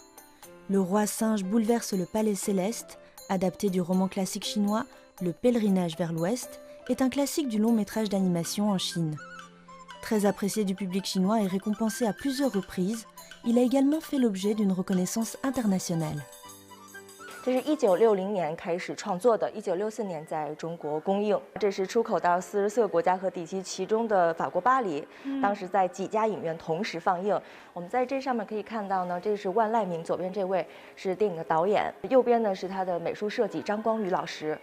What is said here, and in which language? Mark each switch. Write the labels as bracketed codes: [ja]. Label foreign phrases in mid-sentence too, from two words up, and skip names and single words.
[fr] Le roi singe bouleverse le palais céleste, adapté du roman classique chinois Le pèlerinage vers l'ouest, est un classique du long métrage d'animation en Chine. Très apprécié du public chinois et récompensé à plusieurs reprises, il a également fait l'objet d'une reconnaissance internationale. [zh] 这是1960年开始创作的，1964年在中国公映。这是出口到44个国家和地区，其中的法国巴黎，当时在几家影院同时放映。我们在这上面可以看到呢，这是万籁鸣，左边这位是电影的导演，右边呢是他的美术设计张光宇老师。